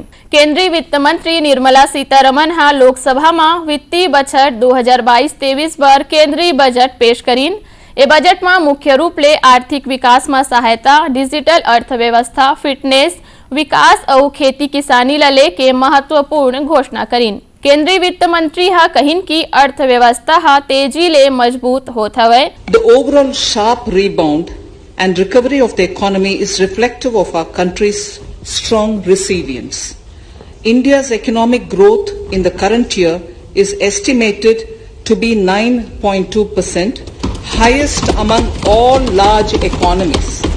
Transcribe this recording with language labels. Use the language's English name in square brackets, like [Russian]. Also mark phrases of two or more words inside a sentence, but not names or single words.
[Chhattisgarhi] केंद्रीय वित्त मंत्री निर्मला सीतारमण हा लोकसभा में वित्तीय बजट 2022-23 बर केंद्रीय बजट पेश करीन। ए बजट में मुख्य रूप ले आर्थिक विकास में सहायता, डिजिटल अर्थव्यवस्था, फिटनेस विकास और खेती किसानी ला लेके महत्वपूर्ण घोषणा करीन। केंद्रीय वित्त मंत्री हा कहिन की अर्थव्यवस्था हा तेजी ले मजबूत होत हवय। [English] The overall sharp rebound and recovery of the economy is reflective of our country's strong resilience. India's economic growth in the current year is estimated to be 9.2%, highest among all large economies.